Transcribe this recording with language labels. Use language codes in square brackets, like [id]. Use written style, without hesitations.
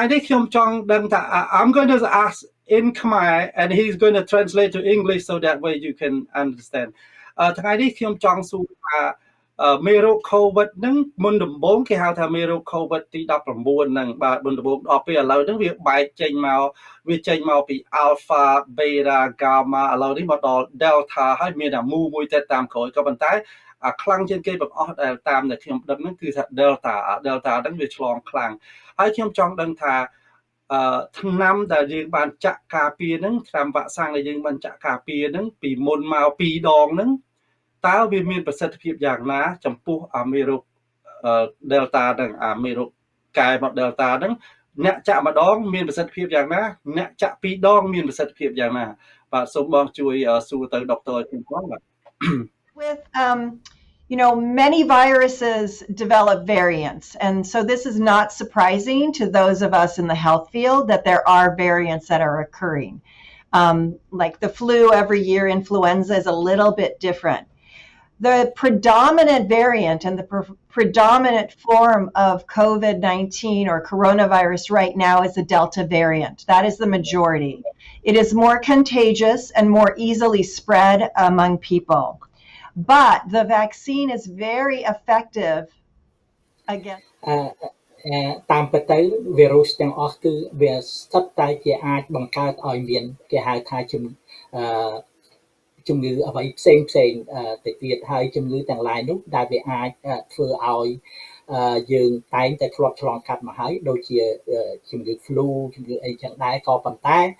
[en] I'm going to ask in Khmer, and he's going to translate to English so that way you can understand. [km] ថ្ងៃនេះខ្ញុំចង់សួរថាមេរោគ COVID ហ្នឹងមុនដំបូងគេហៅថាមេរោគ COVID ទី19ហ្នឹងបាទមុនដំបូងដល់ពេលឥឡូវហ្នឹងវាបែកចេញមកពី Alpha Beta Gamma ឥឡូវនេះមកដល់ Delta ហើយមានតែមួយទៀតតាមក្រោយក៏ប៉ុន្តែខ្លាំងជាងគេបង្អស់ដែលតាមដែលខ្ញុំដឹងហ្នឹងគឺថា Delta ហ្នឹងវាឆ្លងខ្លាំងហើយខ្ញុំចង់ដឹងថា ថ្នាំដែលយើងបានចាក់ការពារហ្នឹងថ្នាំវ៉ាក់សាំងដែលយើងបានចាក់ការពារហ្នឹងពីមុនមក2ដងហ្នឹងតើវាមានប្រសិទ្ធភាពយ៉ាងណាចំពោះមេរោគ Delta ហ្នឹងមេរោគកែមក Delta ហ្នឹងអ្នកចាក់ម្ដងមានប្រសិទ្ធភាពយ៉ាងណាអ្នកចាក់2ដងមានប្រសិទ្ធភាពយ៉ាងណាបាទសូមបងជួយសួរទៅដុកទ័រខ្ញុំផងបាទ [en] With many viruses develop variants, and so this is not surprising to those of us in the health field that there are variants that are occurring. Like the flu every year, influenza is a little bit different. The predominant variant and the predominant form of COVID-19 or coronavirus right now is the Delta variant. That is the majority. It is more contagious and more easily spread among people. But the vaccine is very effective against [km] តាមពិតទៅវីរុសទាំងអស់គឺវាស្ថិតតែជាអាចបង្កើតឲ្យមានគេហៅថាជំងឺអ្វីផ្សេងទៅទៀតហើយជំងឺទាំងឡាយនោះដែលវាអាចធ្វើឲ្យយើងតែងតែធ្លាប់ឆ្លងកាត់មកហើយដូចជាជំងឺ flu ជំងឺអីចឹងដែរក៏ប៉ុន្តែ